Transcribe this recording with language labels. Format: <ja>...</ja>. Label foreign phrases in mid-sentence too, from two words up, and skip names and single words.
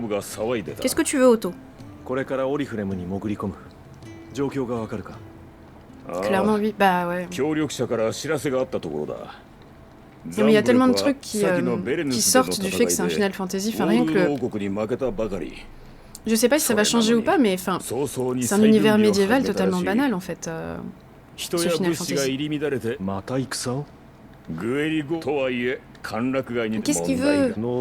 <fr>Qu'est-ce que tu veux, Otto?</fr> <ja>これからオリフレムに潜り込む。状況がわかるか？</ja> <fr>Clairement, oui. Bah ouais.</fr> <ja>協力者から知らせがあったところだ。</ja> <fr>Non, mais il y a tellement de trucs qui sortent du fait que c'est un Final Fantasy. Enfin, rien que le... Je sais pas si ça va changer ou pas, mais enfin, c'est un univers médiéval totalement banal en fait. Ce Final Fantasy. Qu'est-ce qu'il veut?</fr>